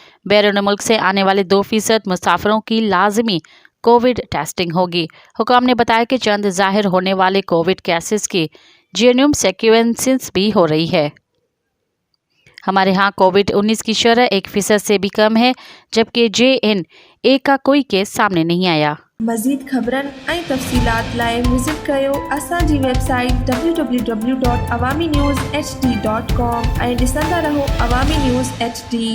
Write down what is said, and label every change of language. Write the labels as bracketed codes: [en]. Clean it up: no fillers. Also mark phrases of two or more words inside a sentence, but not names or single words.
[ur] بیرون ملک سے آنے والے 2% مسافروں کی لازمی کووڈ ٹیسٹنگ ہوگی۔ حکام نے بتایا کہ چند ظاہر ہونے والے کووڈ کیسز کی جینوم سیکوینسنگ بھی ہو رہی ہے۔ ہمارے ہاں کووڈ-19 کی شرح 1% سے بھی کم ہے، جبکہ JN1 کا کوئی کیس سامنے نہیں آیا۔ [sd] مزید خبرن ऐं तफ़सीलात लाइ विज़िट कयो असांजी वेबसाइट www.awamiNewsHD.com ऐं ॾिसंदा रहो अवामी न्यूज़ HD।